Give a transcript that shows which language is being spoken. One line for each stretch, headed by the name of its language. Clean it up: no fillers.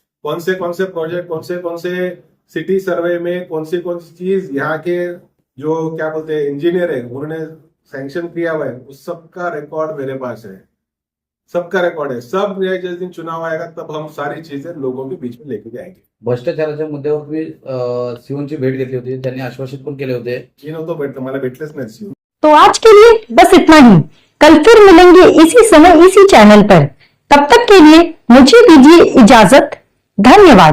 Hindi: कौन से प्रोजेक्ट, कौन से सिटी सर्वे में कौन सी चीज यहाँ के जो क्या बोलते हैं इंजीनियर है उन्होंने सैंक्शन किया हुआ है, उस सबका रिकॉर्ड मेरे पास है, सबका रिकॉर्ड है। सब जिस दिन चुनाव आएगा तब हम सारी चीजें लोगों के बीच में लेके जाएंगे।
Marathi: भ्रष्टाचाराच्या मुद्द्यावर तुम्ही सीओची भेट घेतली होती, त्यांनी आश्वासित पण केले होते. तो मला भेटलेच नाही सीओ।
Hindi: तो आज के लिए बस इतना ही। कल फिर मिलेंगे इसी समय इसी चैनल पर। तब तक के लिए मुझे दीजिए इजाजत। धन्यवाद।